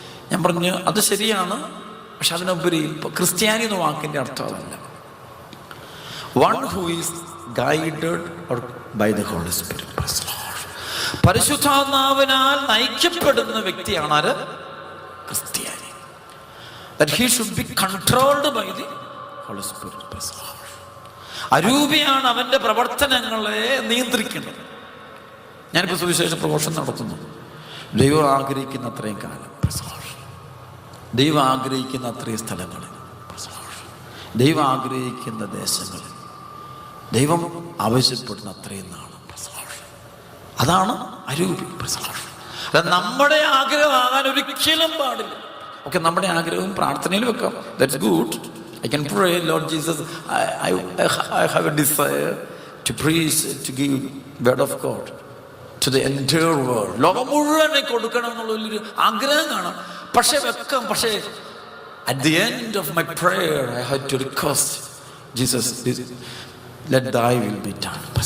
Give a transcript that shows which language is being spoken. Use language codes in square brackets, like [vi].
[ml] ഞാൻ പറഞ്ഞു അത് ശരിയാണ്, പക്ഷെ അതിനുപരി ഇപ്പോൾ ക്രിസ്ത്യാനി എന്ന വാക്കിൻ്റെ അർത്ഥം അതല്ല. [en] One who is guided by the holy spirit. [ml] പരിശുദ്ധാത്മാവിനാൽ നയിക്കപ്പെടുന്ന വ്യക്തിയാണ് ആര്? ക്രിസ്ത്യാനി. [en] That he should be controlled by the Holy Spirit. [ml] അരൂപിയാണ് അവന്റെ പ്രവർത്തനങ്ങളെ നിയന്ത്രിക്കുന്നത്. ഞാനിപ്പോൾ സുവിശേഷ പ്രഘോഷണം നടത്തുന്നു. ദൈവം ആഗ്രഹിക്കുന്ന അത്രയും കാലം, ദൈവം ആഗ്രഹിക്കുന്ന അത്രയും സ്ഥലങ്ങളിൽ, ദൈവം ആഗ്രഹിക്കുന്ന ദേശങ്ങളിൽ, ദൈവം ആവശ്യപ്പെടുന്ന അത്രയും നാൾ. അതാണ് അരൂപി. അല്ല നമ്മുടെ ആഗ്രഹമാകാൻ ഒരിക്കലും പാടില്ല. ഓക്കെ, നമ്മുടെ ആഗ്രഹവും പ്രാർത്ഥനയിൽ വെക്കാം. [en] That's good. I can pray, Lord Jesus, I have a desire to preach, to give word of God to the entire world. [ml] ലോകം മുഴുവനെ കൊടുക്കണം എന്നുള്ളൊരു ആഗ്രഹം കാണാം. പക്ഷെ [en] at the end of my prayer I had to request Jesus, let thy will be done.